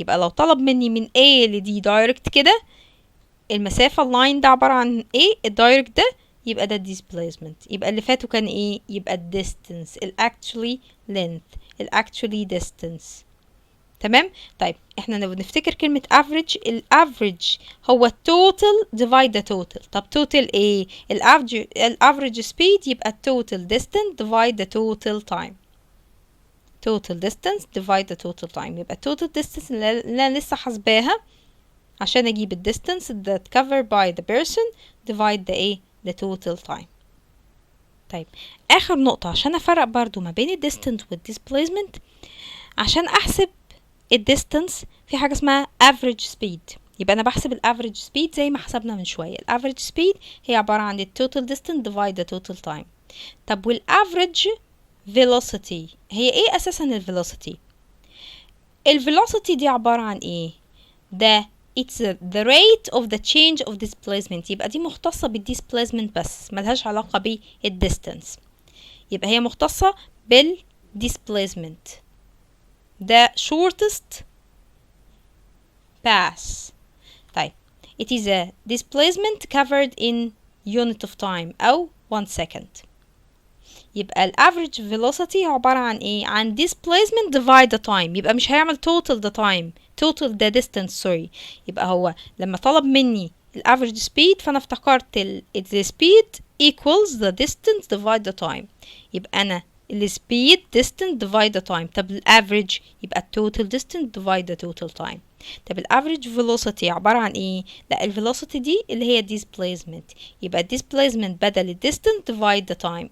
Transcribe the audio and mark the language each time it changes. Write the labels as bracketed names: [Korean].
[Arabic] يبقى لو طلب مني من A ل D دايركت كده المسافة اللاين ده عبارة عن ايه؟ الدايركت ده يبقى ده الديسبليسمنت. يبقى اللي فاتوا كان ايه؟ يبقى الديستنس actually length actually distance. تمام. طيب احنا لو نفتكر كلمة average، الافريج هو [English] total divide the total. طب total ايه؟ الافريج speed يبقى total distance divide the total time. total distance divide the total time. يبقى total distance اللي انا لسه حاسباها عشان اجيب ال distance that covered by the person divide the ايه؟ the total time. [Arabic] طيب اخر نقطة عشان افرق برضو ما بين ال distance وال displacement، عشان احسب الديستنس في حاجة اسمها average speed. يبقى أنا بحسب ال average speed زي ما حسبنا من شوية. [English] ال average speed [Arabic] هي عبارة عن [English] ال total distance divide the total time. [Arabic] طب وال average velocity هي ايه أساسا ال velocity؟ ال velocity دي عبارة عن ايه؟ ده [English] it's the rate of the change of displacement. [Arabic] يبقى دي مختصة بال displacement بس ملهاش علاقة بال distance. يبقى هي مختصة بال displacement. [English] the shortest path. طيب it is a displacement covered in unit of time أو 1 second. [Arabic] يبقى ال average velocity عبارة عن ايه؟ عن displacement divide the time. [English] يبقى مش هيعمل total the time total the distance sorry. [Arabic] يبقى هو لما طلب مني ال average speed فأنا افتكرت [English] the speed equals the distance divide the time. يبقى أنا ال speed distance divide the time. طب ال average يبقى total distance divide the total time. [Arabic] طب ال average velocity عبارة عن ايه؟ لا ال velocity دي اللي هي displacement. [English] يبقى ال displacement بدل ال distance divide the time.